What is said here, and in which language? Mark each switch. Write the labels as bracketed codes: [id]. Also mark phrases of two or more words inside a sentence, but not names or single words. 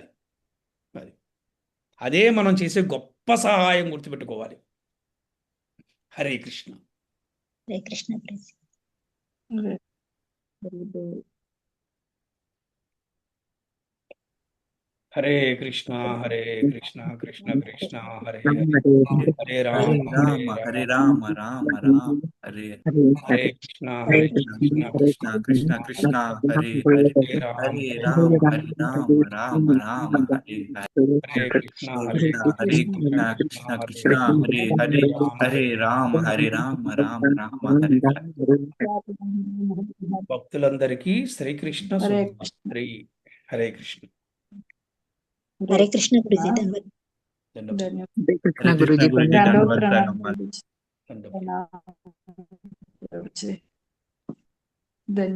[te] అది అదే మనం చేసే గొప్ప సహాయం, గుర్తుపెట్టుకోవాలి. హరే కృష్ణ. హరే కృష్ణ గురుజీ. హరే కృష్ణ హరే కృష్ణ కృష్ణ కృష్ణ హరే హరే, హరే హరే రామ రామ హరే రామ రామ రామ హరే హరే కృష్ణ హరే కృష్ణ కృష్ణ కృష్ణ కృష్ణ హరే హరే హరే రామ హరే రామ హరే రామ రామ రామ హరే హరే కృష్ణ హరే హరే కృష్ణ కృష్ణ కృష్ణ కృష్ణ హరే హరే హరే రామ రామ రామ హరే భక్తులందరికీ శ్రీకృష్ణ హరే హరే హరే కృష్ణ. హరే కృష్ణ గురుజీ. ధన్యవాదాలు. ధన్యవాదాలు. కృష్ణ గురుజీ. ధన్యవాదాలు. కృతజ్ఞతలు.